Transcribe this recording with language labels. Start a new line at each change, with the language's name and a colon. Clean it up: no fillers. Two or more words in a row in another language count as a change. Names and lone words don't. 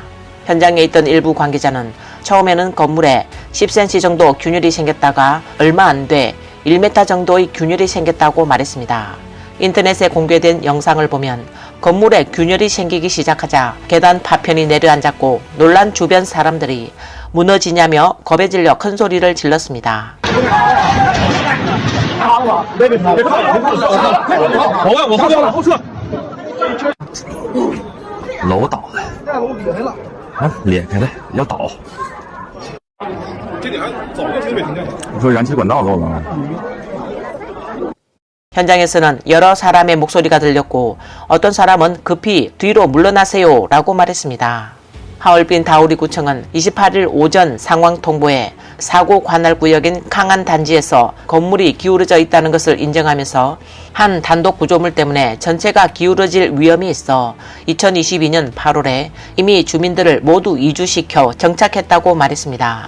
Korean: 현장에 있던 일부 관계자는 처음에는 건물에 10cm 정도 균열이 생겼다가 얼마 안 돼 1m 정도의 균열이 생겼다고 말했습니다. 인터넷에 공개된 영상을 보면 건물에 균열이 생기기 시작하자 계단 파편이 내려앉았고 놀란 주변 사람들이 무너지냐며 겁에 질려 큰 소리를 질렀습니다.
Chinese: 楼倒了，裂开了，要倒。我说燃气管道漏了。
Korean: 현장에서는 여러 사람의 목소리가 들렸고 어떤 사람은 급히 뒤로 물러나세요 라고 말했습니다. 하얼빈 다우리구청은 28일 오전 상황 통보에 사고 관할 구역인 캉안 단지에서 건물이 기울어져 있다는 것을 인정하면서 한 단독 구조물 때문에 전체가 기울어질 위험이 있어 2022년 8월에 이미 주민들을 모두 이주시켜 정착했다고 말했습니다.